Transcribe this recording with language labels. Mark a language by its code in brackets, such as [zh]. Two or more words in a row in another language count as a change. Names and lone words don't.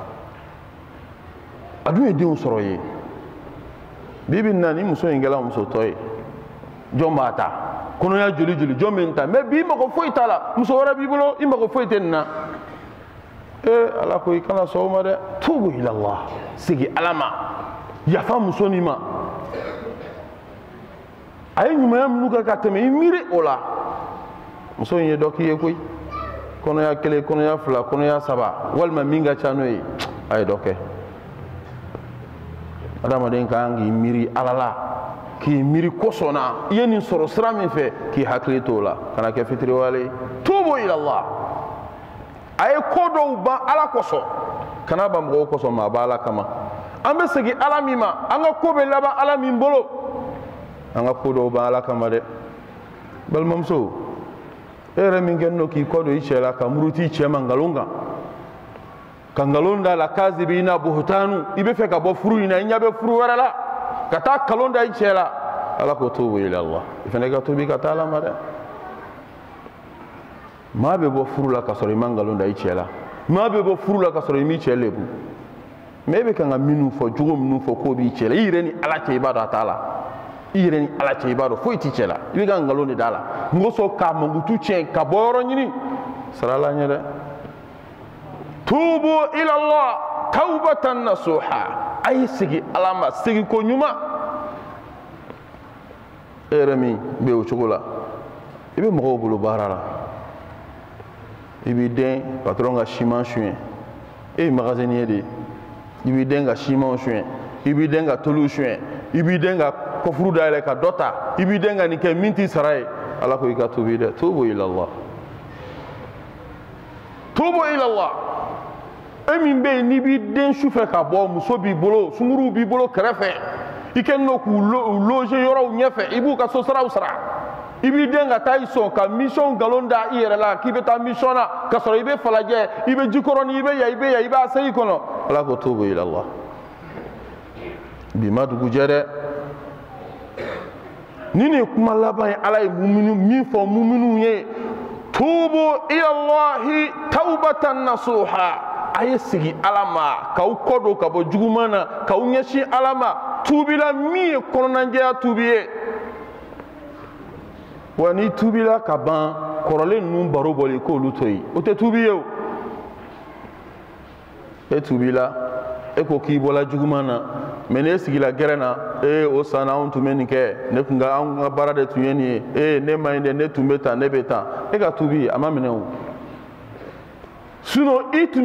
[bm] a dun ye denw sɔrɔ ye bi bi in na ni muso in kɛla musotɔ ye jɔn b'a ta kɔnɔya joli joli jɔn bɛ n ta mɛ bi i mago foyi t'a la muso wɛrɛ b'i bolo i mago foyi tɛ nin na ala ko i kana sɔn o ma dɛ [ar] توبوا إلى الله [bm] segin ala ma yafa muso nin ma a ye ɲumanya minnu kɛ ka tɛmɛ i miiri o la muso in ye dɔ k'i ye koyi kɔnɔya kelen kɔnɔya fila kɔnɔya saba walima min ka ca n'o ye a ye dɔ kɛ adamaden ka kan k'i miiri ala la k'i miiri kosɔn na i ye nin sɔrɔ sira min fɛ k'i hakili t'o la kana kɛ fitiriwale [ar] توبوا إلى الله [bm] a ye ko dɔw ban ala kosɔn kana ban mɔgɔw kosɔn maa b'a ala kama an bɛ segin ala min ma an ka ko bɛ laban ala min bolo an ka ko dɔw ban ala kama dɛ balimamuso e yɛrɛ min kɛlen don k'i kɔ don i cɛ la ka muruti i cɛ ma nkalon kan ka nkalon da la [ar] كاذبين بهتانا [bm] i bɛ fɛ ka bɔ furu in na i ɲɛ bɛ furu wɛrɛ la ka taa nkalon da i cɛ la ala ko [ar] توبوا إلى الله [bm] i fana ka tubi ka taa ala ma dɛ maa bɛ bɔ furu la ka sɔrɔ i ma nkalon da i cɛ la maa bɛ bɔ furu la ka sɔrɔ i m'i cɛ lebu mɛ e bɛ kan ka minnu fɔ jogo minnu fɔ k'o b'i cɛ la i yɛrɛ ni ala cɛ i b'a dɔn a t'a la i yɛrɛ ni ala cɛ i b'a dɔn foyi t'i cɛ la i bɛ ka nkalon de d'a la mɔgɔ sɔn k'a mankutu tiɲɛ ka bɔ yɔrɔ ɲini sara la ɲɛ dɛ [ar] توبوا إلى الله توبة نصوحا [bm] a ye segin ala ma segin ko ɲuman e yɛrɛ min bɛ o cogo la i bɛ mɔgɔw bolo baara la i b'i den patron ka siman suɲɛ e ye magasinier de ye i b'i den ka simanw suɲɛ i b'i den ka toluw suɲɛ i b'i den ka kɔfuru dayɛlɛ ka dɔ ta i b'i den ka nin kɛ min t'i sara ye ala ko i ka tubi dɛ [ar] توبوا إلى الله توبوا إلى الله [bm] e min bɛ yen n'i b'i den su fɛ ka bɔ muso b'i bolo sunkuruw b'i bolo kɛrɛfɛ i kɛlen don k'u loger yɔrɔw ɲɛfɛ i b'u ka so saraw sara i b'i den ka taa i sɔn ka mission nkalon da i yɛrɛ la k'i bɛ taa mission na ka sɔrɔ i bɛ falajɛ i bɛ jikɔrɔni i bɛ yan i bɛ yan i b'a se i kɔnɔ ala ko [ar] توبوا إلى الله [bm] bi ma dugujɛ dɛ ni nin ye kuma laban ye ala ye min fɔ muminun ye [ar] توبوا إلى الله توبة نصوحا [bm] a ye segin ala ma k'aw kɔ don ka bɔ juguman na k'aw ɲɛsin ala ma tubila min ye kɔnɔnajɛya tubi ye wa ni tubila ka ban kɔrɔlen ninnu baro bɔli k'olu to yen o tɛ tubi ye o e tubila e ko k'i bɔla juguman na mɛ ne sigila gɛrɛ na o san anw tun bɛ nin kɛ ne tun ka anw ka baara de tun ye nin ye ne ma ɲi dɛ ne tun bɛ tan ne bɛ tan e ka tubi a ma minɛ o sinon i tun